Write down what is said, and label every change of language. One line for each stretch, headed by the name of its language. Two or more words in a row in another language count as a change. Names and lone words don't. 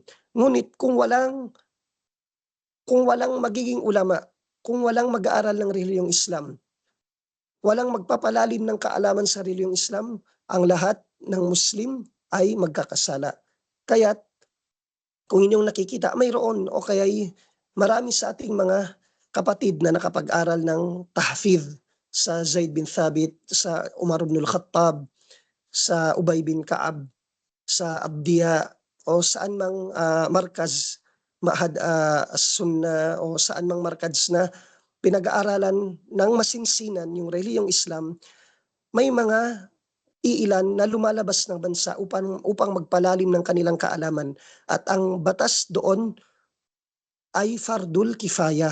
Filipino: Ngunit kung walang magiging ulama, kung walang mag-aaral ng relihiyong Islam, walang magpapalalim ng kaalaman sa relihiyong Islam, ang lahat ng Muslim ay magkakasala. Kaya't kung inyong nakikita, mayroon o kaya'y marami sa ating mga kapatid na nakapag-aral ng tahfidh sa Zaid bin Thabit, sa Umar ibn al-Khattab, sa Ubay bin Ka'ab, sa Abdiya, o saan mang markaz, Ma'had as-Sunnah, o saan mang markaz na pinag-aaralan ng masinsinan yung relihiyong Islam, may mga iilan na lumalabas ng bansa upang magpalalim ng kanilang kaalaman. At ang batas doon ay
Arabic: فرض الكفاية.